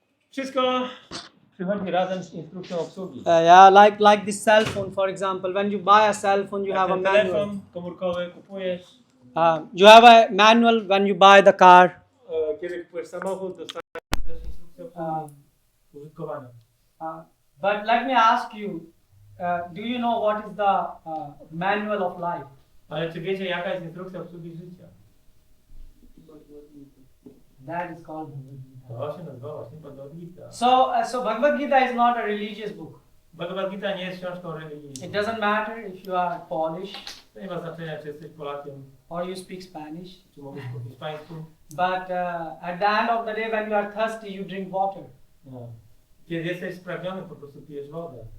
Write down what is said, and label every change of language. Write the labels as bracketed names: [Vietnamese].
[Polish] Wszystko przychodzi razem z instrukcją obsługi. [English] Yeah, like this cell phone, for example. When you buy a cell phone, you have a [Polish] Ten [English] manual. [Polish] telefon komórkowy kupujesz. [English] You have a manual when you buy the car. [Polish] Kiedy kupujesz samochód, dostajesz też instrukcję obsługi użytkowania. [English] But let me ask you, do you know what is the manual of life? [Polish] Ale czy wiecie, jaka jest instrukcja obsługi życia? [English] That is called Bhagavad Gita. [Polish] To się nazywa właśnie Bhagavad Gita. [English] So Bhagavad Gita is not a religious book. [Polish] Bhagavad Gita nie jest książką religijną. [English] It doesn't matter if you are Polish [Polish] To nie ma znaczenia, czy jesteś Polakiem, [English] or you speak Spanish. [Polish] czy mówisz po hiszpańsku. [English] But at the end of the day, when you are thirsty, you drink water, No. [Polish] Kiedy jesteś spragniony, po prostu pijesz wodę.